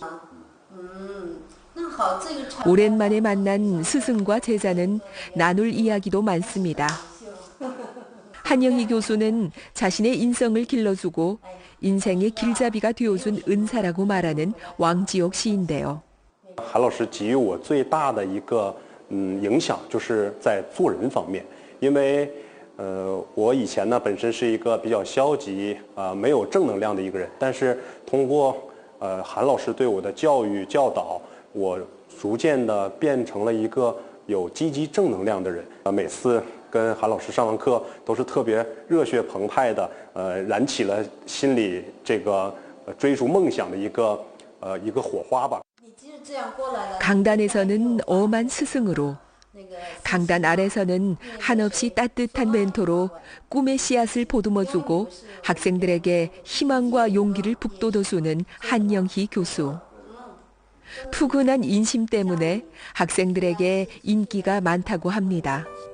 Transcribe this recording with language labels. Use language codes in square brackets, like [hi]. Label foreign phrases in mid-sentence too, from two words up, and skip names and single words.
[ko] 오랜만에 만난 스승과 제자는 나눌 이야기도 많습니다. 한영희 교수는 자신의 인성을 길러주고 인생의 길잡이가 되어준 은사라고 말하는 왕지옥 씨인데요. [zh] 韩老师给予我最大的一个影响，就是在做人方面。因为我以前呢本身是一个比较消极没有正能量的一个人，但是通过韩老师对我的教育教导，我逐渐的变成了一个有积极正能量的人。每次跟韩老师上完课都是特别热血澎湃的，燃起了心里这个追逐梦想的一个火花吧。 [ko] 강단에서는 엄한 스승으로, 강단 아래서는 한없이 따뜻한 멘토로 꿈의 씨앗을 보듬어주고 학생들에게 희망과 용기를 북돋워주는 한영희 교수. 푸근한 인심 때문에 학생들에게 인기가 많다고 합니다.